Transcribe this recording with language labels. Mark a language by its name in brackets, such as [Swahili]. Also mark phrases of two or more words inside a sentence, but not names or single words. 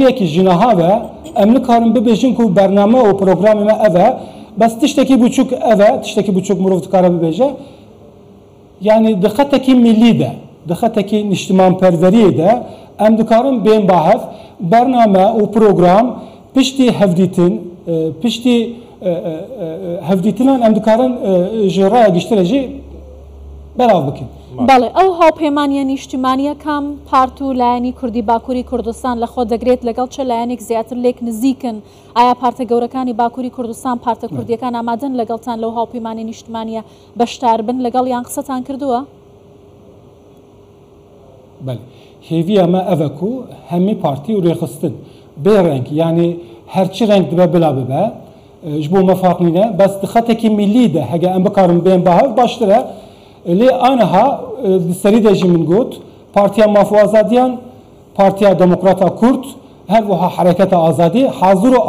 [Kurdish] yekî ji niha ve em nikarin bibêjin ku bername û programê me ev e bes tiştekî biçûk ev e tiştekî biçûk mirov dikare bibêje yani di xetekî millî de di xetekî niştimanperveriyê de em dikarin bên bahev bername û program piştî hevdîtin piştî hevdîtinan em dikarin ji raya giştire jî belav bikin. [Central Kurdish] بەڵێ ئەو هاوپەیمانیە نیشتیمانیەکان پارت و لایەنی کوردی باکووری کوردستان لە خۆ دەگرێت لەگەڵ چه لایەنێک زیاتر لێک نزیکن ئایا پارتە گەورەکانی باکووری کوردستان پارتە کوردیەکان ئامادەن لەگەڵتان لەو هاوپەیمانی نیشتیمانیە بەشدار بن لەگەڵ یان قسەتان کردووە؟ [Kurdish] بەڵێ هێویە me ev e ku hemî partî û rêxistin bê reng yani herçi renk dibe bila bibe ji bo mefaqîne bes di xetekî millî de hege em bikarin bên bahev baştir e lê aniha di serî de jî min got partiya mafû azadiyan partiya demokrata kurd her wiha hereketa azadî hazir û